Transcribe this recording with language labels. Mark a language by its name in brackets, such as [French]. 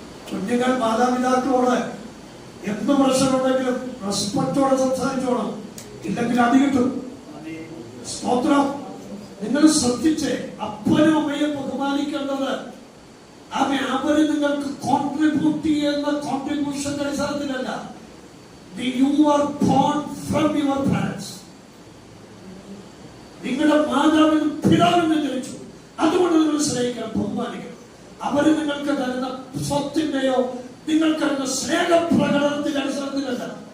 [Malayalam] കുഞ്ഞുങ്ങൾ മാതാപിതാക്കളോട് എന്ത് പ്രശ്നമുണ്ടെങ്കിലും റെസ്പെക്റ്റോടെ സംസാരിച്ചോളാം, ഇല്ലെങ്കിൽ അടി കിട്ടും. സ്തോത്രം. നിങ്ങൾ ശ്രദ്ധിച്ച്, അപ്പനും അമ്മയെ ബഹുമാനിക്കേണ്ടത് അവര് നിങ്ങൾക്ക് കോൺട്രിബ്യൂട്ട് ചെയ്യുന്ന കോൺട്രിബ്യൂഷന്റെ അടിസ്ഥാനത്തിലല്ല. [English] You are born from your parents. [Malayalam] നിങ്ങളുടെ മാതാവിനും പിതാവിനും ജനിച്ചു, അതുകൊണ്ട് നിങ്ങൾ സ്നേഹിക്കണം, ബഹുമാനിക്കണം. അവര് നിങ്ങൾക്ക് തരുന്ന സ്വത്തിന്റെയോ നിങ്ങൾക്ക് തരുന്ന സ്നേഹപ്രകടനത്തിന്റെ അടിസ്ഥാനത്തിലല്ല.